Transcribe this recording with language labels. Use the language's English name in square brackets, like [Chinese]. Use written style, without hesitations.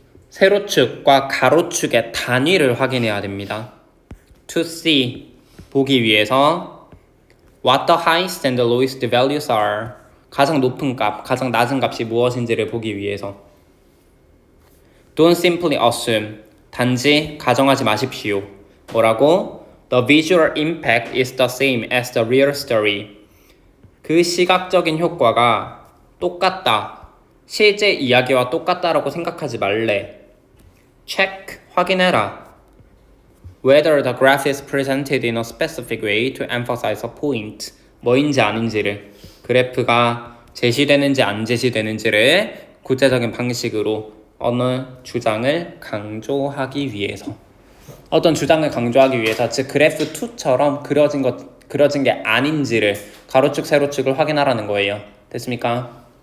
[Korean] 세로축과 가로축의 단위를 확인해야 됩니다. [English] To see, [Korean] 보기 위해서 [English] What the highest and the lowest values are. [Korean] 가장 높은 값, 가장 낮은 값이 무엇인지를 보기 위해서. [English] Don't simply assume. [Korean] 단지 가정하지 마십시오. 뭐라고? [English] The visual impact is the same as the real story. [Korean] 그 시각적인 효과가 똑같다. 실제 이야기와 똑같다라고 생각하지 말래. [English] Check, [Korean] 확인해라. [English] Whether the graph is presented in a specific way to emphasize a point. [Korean] 뭐인지 아닌지를. 그래프가 제시되는지 안 제시되는지를 구체적인 방식으로 어느 주장을 강조하기 위해서. 어떤 주장을 강조하기 위해서, 즉 그래프 2처럼 그려진 게 아닌지를 가로축 세로축을 확인하라는 거예요. 됐습니까?